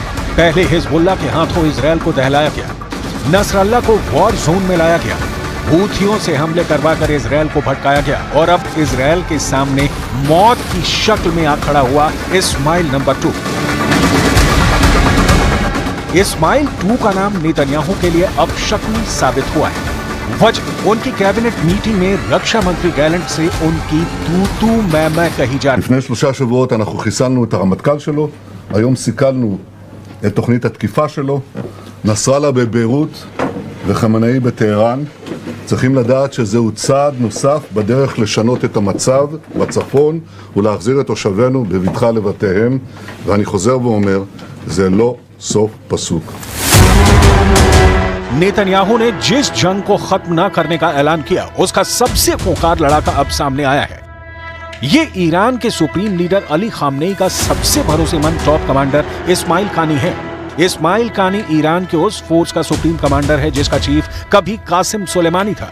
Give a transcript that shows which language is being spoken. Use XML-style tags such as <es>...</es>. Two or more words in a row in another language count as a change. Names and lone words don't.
<hi>पहले हिजबुल्लाह के हाथों इजरायल को दहलाया गया, नसरल्ला को</hi> <en>war zone</en> <hi>में लाया गया, हूथियों से हमले करवाकर इजरायल को भटकाया गया और अब इजरायल के सामने मौत की शक्ल में आ खड़ा हुआ इस्माइल नंबर 2। इस्माइल 2 का नाम नेतन्याहू के लिए अब शक्ली साबित हुआ है। वजह उनकी</hi> <en>cabinet meeting</en> <hi>में रक्षा मंत्री गैलेंट से उनकी तू मैं कही जा रही।</hi> <he>לפני 3 שבועות אנחנו חיסלנו את הרמטכ"ל שלו, היום סיכלנו את תוכנית התקיפה שלו, נסראללה בביירות וחמינאי בטהרן. צריכים לדעת שזהו צעד נוסף בדרך לשנות את המצב בצפון ולהחזיר את תושבינו בבטחה לבתיהם, ואני חוזר ואומר, זה לא סוף פסוק.</he> <hi>नेतन्याहू ने जिस जंग को खत्म न करने का ऐलान किया, उसका सबसे खूंखार लड़ाका अब सामने आया है। ये ईरान के</hi> <en>supreme leader</en> <hi>अली खामनेई का सबसे भरोसेमंद</hi> <en>top commander</en> <hi>इस्माइल कानी है। इस्माइल कानी ईरान के उस फोर्स का</hi> <en>supreme commander</en> <hi>है जिसका चीफ कभी कासिम सुलेमानी था।</hi>